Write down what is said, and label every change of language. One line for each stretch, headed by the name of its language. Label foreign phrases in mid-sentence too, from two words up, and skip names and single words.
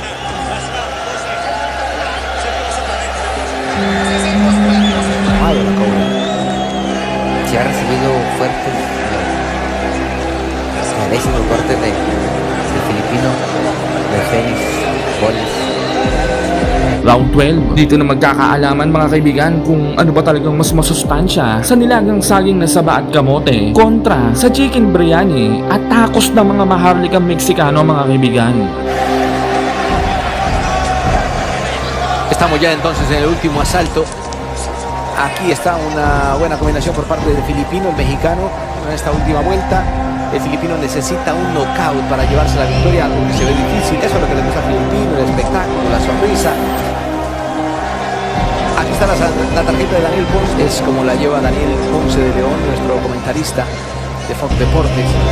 Spanish: Amado la Cobra. Si ha recibido fuertes por parte del filipino, de Félix Boles. Round 12.
Filipino: Dito na magkakaalaman mga kaibigan kung ano ba talagang mas masustansya sa nilagang saging na saba at kamote kontra sa
English: chicken biryani
Filipino: at tacos ng mga maharlikang Meksikano mga kaibigan.
Spanish: Estamos ya entonces en el último asalto. Aquí está una buena combinación por parte del filipino, el mexicano, en esta última vuelta. El filipino necesita un knockout para llevarse la victoria, algo que se ve difícil. Eso es lo que le gusta al filipino, el espectáculo, la sonrisa. Aquí está la tarjeta de Daniel Ponce, es como la lleva Daniel Ponce de León, nuestro comentarista de Fox Deportes.